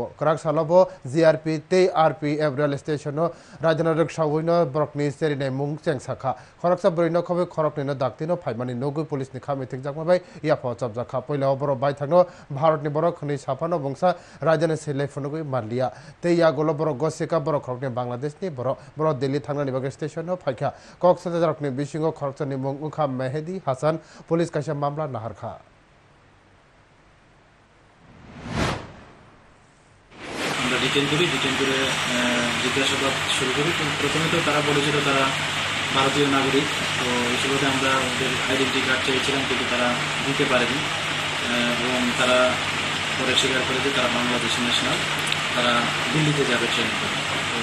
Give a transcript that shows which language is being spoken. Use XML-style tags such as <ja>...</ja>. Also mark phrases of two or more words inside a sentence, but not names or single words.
<trp>क्राक सालाबो जीआरपी तै आरपीएफ</trp> <en>rail station</en> <trp>राजना रक्षावैनो ब्रकनि सेरिनाय मुं चें साखा खरकसा ब्रैनो खबे खरकनिनो दाक्तिनो फाइमानि नगै पुलिसनि खामि थिकजाकमाबाय याफा चाबजाखा पहिलाव बर बाय थांनो भारतनि बर खनि साफानो बंसा राजानि सेलै फुनुगै मानलिया तै यागोलो बर गसिका बर खरकनि बांलादेशनि बर दिल्ली थांनानि बागै स्टेशन फाइखा कक्सबाजारनि बिसिङाव खरकसानि मुं उखा मेहेदी हासान पुलिस कायसा मामला नाहारखा</trp> <bn>আমরা ডিটেইন করে জিজ্ঞাসাবাদ শুরু করি। প্রথমে তো তারা বলেছিল তারা ভারতীয় নাগরিক, তো এই সুবাদে আমরা ওদের</bn> <en>identity card</en> <bn>চেয়েছিলাম, কিন্তু তারা দিতে পারেনি এবং তারা পরে স্বীকার করে যে তারা বাংলাদেশি ন্যাশনাল, তারা দিল্লিতে যাবে ট্রেনে করে।</bn>